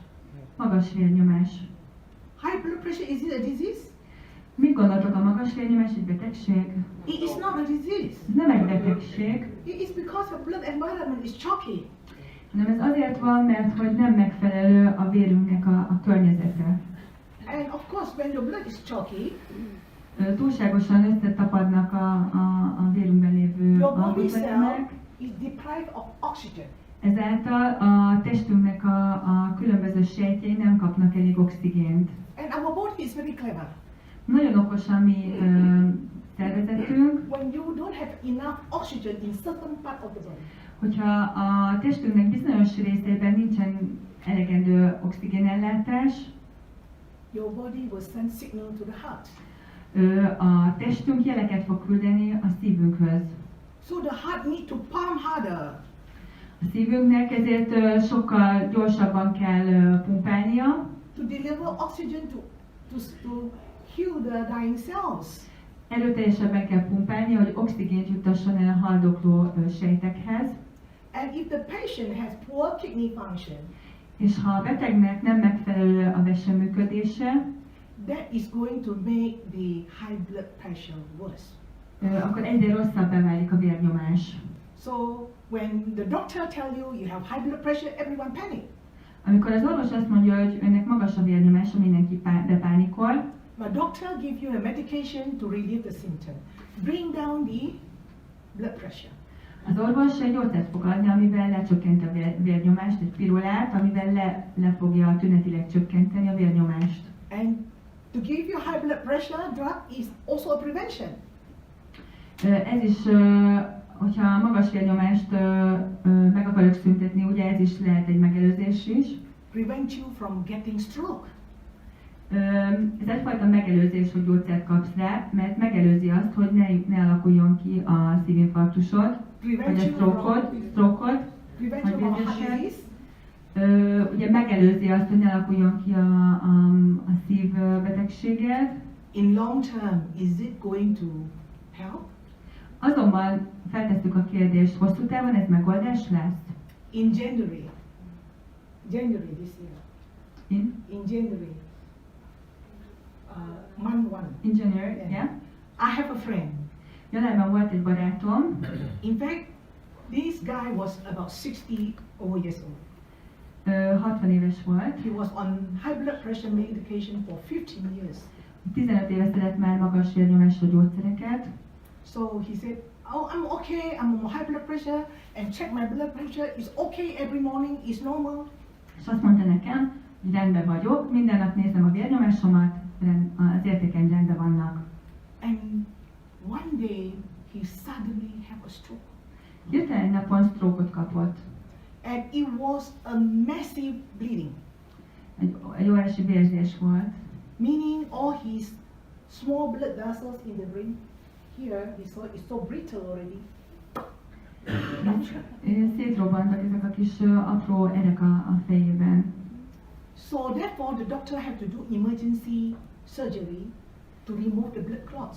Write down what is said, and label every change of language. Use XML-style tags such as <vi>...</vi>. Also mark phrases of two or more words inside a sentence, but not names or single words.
<hu>Magas vérnyomás.</hu> <en>High blood pressure, is it a disease?</en> <hu>Mit gondoltok, a magas vérnyomás egy betegség?</hu> <en>It is not a disease.</en> <hu>Ez nem egy betegség,</hu> <en>It is because the blood environment is chalky.</en> <hu>hanem ez azért van, mert hogy nem megfelelő a vérünknek a környezete.</hu> <en>And of course, when your blood is chalky,</en> <hu>Túlságosan összetapadnak a vérünkben lévő</hu> <en>your body</en> <hu>alkotóelemek,</hu> <en>cell is deprived of oxygen.</en> <hu>ezáltal a testünknek a különböző sejtjei nem kapnak elég oxigént.</hu> <en>And our body is very clever.</en> <hu>Nagyon okos a mi szervezetünk,</hu> <en>When you don't have enough oxygen in certain part of the body,</en> <hu>hogyha a testünknek bizonyos részében nincsen elegendő oxigénellátás,</hu> <en>your body will send signal to the heart.</en> <hu>A testünk jeleket fog küldeni a szívünkhöz.</hu> <en>So the heart need to pump harder.</en> <hu>A szívünknek ezért sokkal gyorsabban kell pumpálnia,</hu> <en>to deliver oxygen to heal the dying cells.</en> <hu>erőteljesebben kell pumpálni, hogy oxigént juttasson el a haldokló sejtekhez.</hu> <en>And if the patient has poor kidney function,</en> <hu>És ha a betegnek nem megfelelő a veseműködése,</hu> <en>that is going to make the high blood pressure worse.</en> <hu>Akkor egyre rosszabbá válik a vérnyomás.</hu> <en>So when the doctor tell you you have high blood pressure, everyone panic.</en> <hu>Amikor az orvos azt mondja, hogy önnek magas a vérnyomása, mindenki bepánikol.</hu> <en>My doctor give you a medication to relieve the symptom, bring down the blood pressure.</en> <hu>Az orvos egy gyógyszert fog adni, amivel lecsökkenti a vérnyomást, egy pirulát, amivel le fogja tünetileg csökkenteni a vérnyomást.</hu> <en>And to give you high blood pressure drug is also a prevention.</en> <hu>Ez is, hogyha magas vérnyomást meg akarjuk szüntetni, ugye ez is lehet egy megelőzés is.</hu> <en>Prevent you from getting stroke.</en> <hu>Ez egyfajta megelőzés, hogy gyógyszert kapsz rá, mert megelőzi azt, hogy ne alakuljon ki a szívinfarktusod, vagy a stroke-ot,</hu> <en>Prevent you from heart disease.</en> <hu>Ugye megelőzi azt, hogy ne alakuljon ki a szívbetegséged.</hu> <en>In long term, is it going to help?</en> <hu>Azonban feltesszük a kérdést, hosszú távon ez megoldás lesz?</hu> <en>In January this year. In January, month 1. In January, yeah. I have a friend.</en> <hu>Januárban volt egy barátom.</hu> <en>In fact, this guy was about 60 years old.</en> <hu>60 éves volt.</hu> <en>He was on high blood pressure medication for 15 years.</en> <hu>15 éve szedett már magas vérnyomású gyógyszereket.</hu> <en>So he said, "Oh, I'm okay. I'm on high blood pressure, and check my blood pressure. It's okay every morning. It's normal."</en> <hu>És azt mondta nekem, hogy rendben vagyok, minden nap nézem a vérnyomásomat, az értékeim rendben vannak.</hu> <en>And one day he suddenly had a stroke.</en> <hu>Hirtelen egy napon stroke-ot kapott.</hu> <en>And it was a massive bleeding.</en> <hu>Egy óriási vérzés volt.</hu> <en>Meaning all his small blood vessels in the brain, here, it's so brittle already.</en> <hu>Szétrobbantak ezek a kis apró erek a fejében.</hu> <en>So therefore the doctor had to do emergency surgery to remove the blood clots.</en>